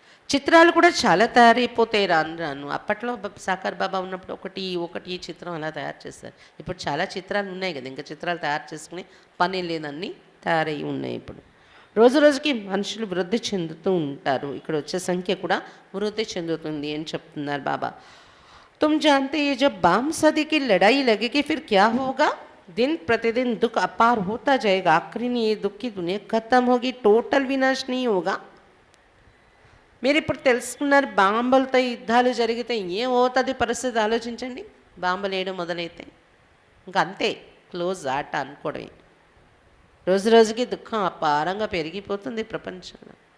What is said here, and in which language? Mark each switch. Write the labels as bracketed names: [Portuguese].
[Telugu] చిత్రాలు కూడా చాలా తయారైపోతాయి రాను రాను. అప్పట్లో సాకార్ బాబా ఉన్నప్పుడు ఒకటి చిత్రం అలా తయారు చేస్తారు. ఇప్పుడు చాలా చిత్రాలు ఉన్నాయి కదా, ఇంకా చిత్రాలు తయారు చేసుకుని పని లేదన్నీ తయారై ఉన్నాయి. ఇప్పుడు రోజు రోజుకి మనుషులు వృద్ధి చెందుతూ ఉంటారు, ఇక్కడ వచ్చే సంఖ్య కూడా వృద్ధి చెందుతుంది అని చెప్తున్నారు బాబా. [Hindi] तुम जानते ये जब बाम सदी की लड़ाई लगेगी फिर क्या होगा. दिन प्रतिदिन दुख अपार होता जाएगा, आखिरी में ये दुख की दुनिया खत्म होगी, टोटल विनाश नहीं होगा. [Telugu] మీరు ఇప్పుడు తెలుసుకున్నారు, బాంబులతో యుద్ధాలు జరిగితే ఏమవుతుంది పరిస్థితి ఆలోచించండి. బాంబులు వేయడం మొదలైతే ఇంకా అంతే, క్లోజ్ ఆట అనుకోవడమే. రోజు రోజుకి దుఃఖం అపారంగా పెరిగిపోతుంది ప్రపంచంలో.